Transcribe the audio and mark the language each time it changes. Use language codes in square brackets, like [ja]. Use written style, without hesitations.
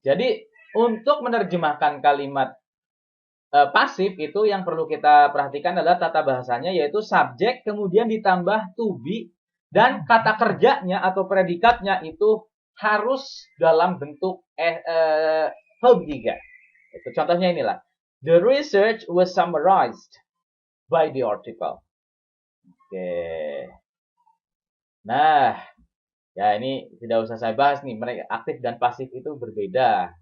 [id] Jadi untuk menerjemahkan kalimat pasif itu yang perlu kita perhatikan adalah tata bahasanya, yaitu subjek kemudian ditambah to be, dan kata kerjanya atau predikatnya itu harus dalam bentuk verb 3. Itu contohnya inilah. [en] The research was summarized by the article. Oke. [id] Nah, ya ini tidak usah saya bahas nih, mereka aktif dan pasif itu berbeda.